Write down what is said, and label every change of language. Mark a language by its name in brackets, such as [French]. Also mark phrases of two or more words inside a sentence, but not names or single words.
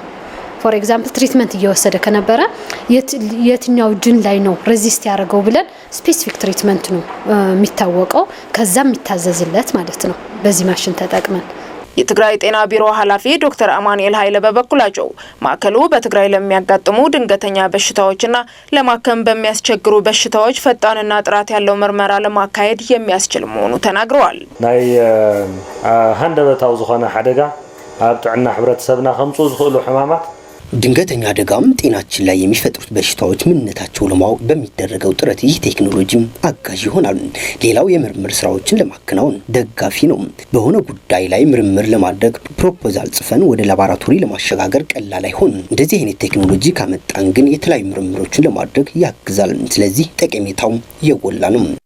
[English] for example treatment [Amharic] እየወሰደ ከነበረ የትኛው ጅን ላይ ነው ሬዚስት ያደርገው ብለን [English] specific treatment [Amharic] ነው የሚታወቀው፣ ከዛ የሚታዘዝለት ማለት ነው በዚህ ማሽን ተጠቅመን። የትግራይ ጤና ቢሮ ኃላፊ ዶክተር አማኑኤል ኃይለ በበኩላቸው ማዕከሉ በትግራይ ለሚያጋጥሙ ድንገተኛ በሽታዎችና ለማከም በሚያስቸግሩ በሽታዎች ፈጣንና ጥራት ያለው ምርመራ ለማካሄድ የሚያስችል መሆኑ ተናግረዋል። [Tigrinya] ናይ ሃንደበታው ዝኾነ ሓደጋ ኣብ ጥዕና ሕብረተሰብና ከምፁ ዝኽእሉ ሕማማት [Amharic] ድንገተኛ አደጋም ጤናችን ላይ የሚፈጥሩት በሽታዎች ምንነታቸው ለማወቅ በሚደረገው ጥረት ይህ ቴክኖሎጂም አጋዥ ይሆናል። ሌላው የምርምር ስራዎችን ለማከናወን ደጋፊ ነው። በሆነ ጉዳይ ላይ ምርምር ለማድረግ ፕሮፖዛል ጽፈን ወደ ላቦራቶሪ ለማሸጋገር ቀላል አይሆንም። እንደዚህ አይነት ቴክኖሎጂ ካመጣን ግን የተለያዩ ምርምሮችን ለማድረግ ያግዛል። ስለዚህ ጠቀሜታው የጎላ ነው።